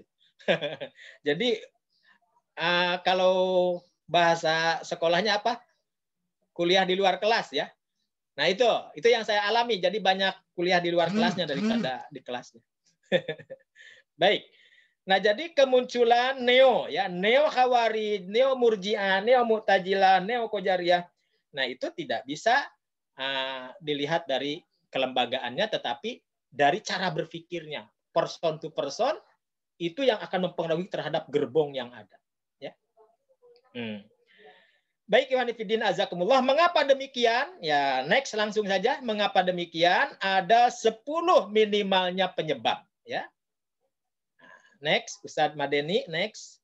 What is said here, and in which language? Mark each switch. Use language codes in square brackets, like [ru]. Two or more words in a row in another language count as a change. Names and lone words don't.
[id] Jadi kalau bahasa sekolahnya apa? Kuliah di luar kelas ya. Nah itu yang saya alami. Jadi banyak kuliah di luar kelasnya daripada di kelasnya. Baik. Nah jadi kemunculan neo ya, neo Khawarij, neo Murji'ah, neo Mu'tazilah, neo Qadariyah. Nah itu tidak bisa dilihat dari kelembagaannya, tetapi dari cara berpikirnya, [en] person to person, [id] itu yang akan mempengaruhi terhadap gerbong yang ada. Ya. [ar] Baik, Ikhwan Fillah azakumullah. [id] Mengapa demikian? Ya, next langsung saja. Mengapa demikian? Ada 10 minimalnya penyebab. Ya. Next, Ustadz Madeni. Next.